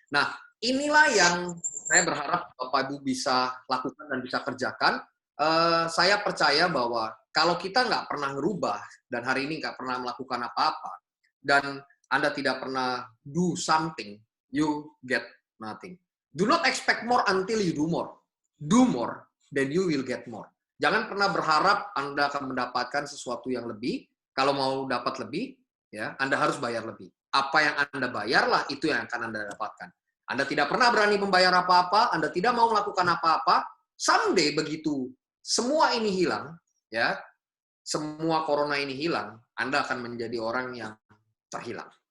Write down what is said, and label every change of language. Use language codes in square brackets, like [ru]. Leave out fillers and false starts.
[id] Nah, inilah yang saya berharap Bapak Ibu bisa lakukan dan bisa kerjakan. Saya percaya bahwa kalau kita nggak pernah ngerubah, dan hari ini nggak pernah melakukan apa-apa, dan Anda tidak pernah [en] do something, you get nothing. Do not expect more until you do more. Do more, then you will get more. [id] Jangan pernah berharap Anda akan mendapatkan sesuatu yang lebih. Kalau mau dapat lebih, ya, Anda harus bayar lebih. Apa yang Anda bayarlah, itu yang akan Anda dapatkan. Anda tidak pernah berani membayar apa-apa, Anda tidak mau melakukan apa-apa, someday begitu semua ini hilang, ya, semua corona ini hilang, Anda akan menjadi orang yang terhilang.